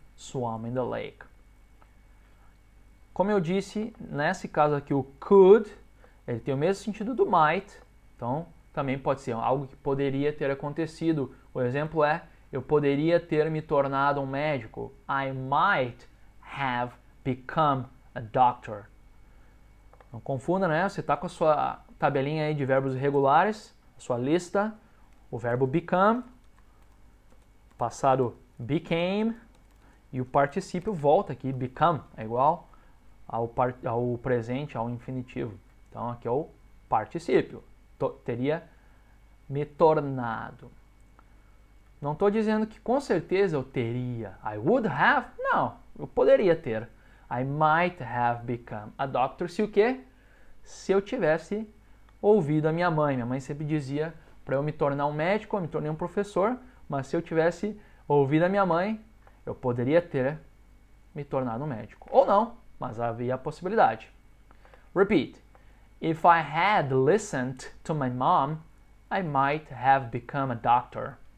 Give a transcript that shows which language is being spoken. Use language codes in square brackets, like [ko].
[en] swam in the lake. [pt] Como eu disse, nesse caso aqui o could, ele tem o mesmo sentido do might, então também pode ser algo que poderia ter acontecido. O exemplo é, eu poderia ter me tornado um médico. [en] I might have become a doctor. [pt] Não confunda, né? Você está com a sua tabelinha aí de verbos irregulares, a sua lista, o verbo become, passado became, e o particípio volta aqui, become, é igual ao presente, ao infinitivo. Então aqui é o particípio. Teria me tornado. Não estou dizendo que com certeza eu teria. [en] I would have. [pt] Não, eu poderia ter. [en] I might have become a doctor. [pt] Se o quê? Se eu tivesse ouvido a minha mãe. Minha mãe sempre dizia para eu me tornar um médico, eu me tornei um professor. Mas se eu tivesse ouvido a minha mãe, eu poderia ter me tornado um médico. Ou não, mas havia a possibilidade. [en] Repeat. If I had listened to my mom, I might have become a doctor.